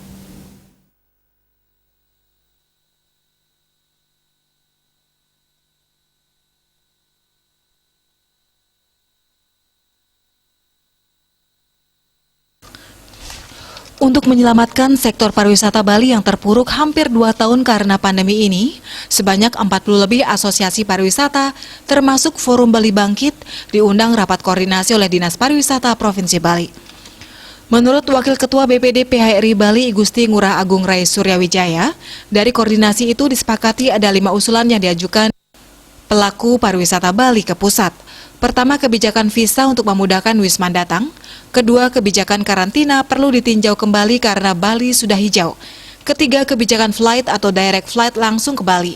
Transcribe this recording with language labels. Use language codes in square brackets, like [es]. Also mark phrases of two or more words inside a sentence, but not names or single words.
[id] Untuk menyelamatkan sektor pariwisata Bali yang terpuruk hampir 2 tahun karena pandemi ini, sebanyak 40 lebih asosiasi pariwisata, termasuk Forum Bali Bangkit, diundang rapat koordinasi oleh Dinas Pariwisata Provinsi Bali. Menurut Wakil Ketua BPD PHRI Bali, Gusti Ngurah Agung Rai Suryawijaya, dari koordinasi itu disepakati ada 5 usulan yang diajukan pelaku pariwisata Bali ke pusat. Pertama, kebijakan visa untuk memudahkan wisman datang. Kedua, kebijakan karantina perlu ditinjau kembali karena Bali sudah hijau. Ketiga, kebijakan flight atau [en] direct flight [id] langsung ke Bali.